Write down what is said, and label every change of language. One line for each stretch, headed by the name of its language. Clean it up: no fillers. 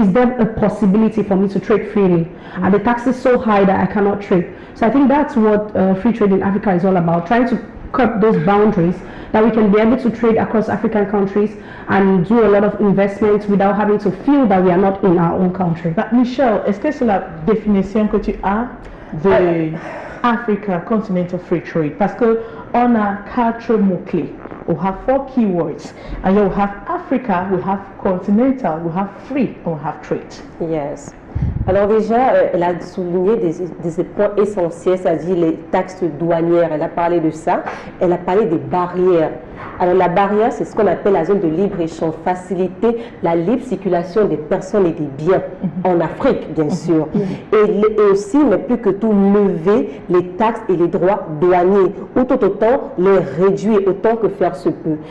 English: Is there a possibility for me to trade freely? Mm-hmm. Are the taxes so high that I cannot trade? So I think that's what free trade in Africa is all about, trying to cut those boundaries that we can be able to trade across African countries and do a lot of investments without having to feel that we are not in our own country.
French: But Michelle, est-ce que c'est la définition que tu as de Africa Continental Free Trade? Parce que on a 4 mots-clés.
English: We have 4 keywords. And you have Africa, we have continental, we have free, and we have trade. Yes.
French: Alors déjà, elle a souligné des points essentiels, c'est-à-dire les taxes douanières, elle a parlé de ça, elle a parlé des barrières. Alors la barrière, c'est ce qu'on appelle la zone de libre-échange, faciliter la libre circulation des personnes et des biens, en Afrique bien sûr, et aussi, mais plus que tout, lever les taxes et les droits douaniers, ou tout autant les réduire autant que faire se peut.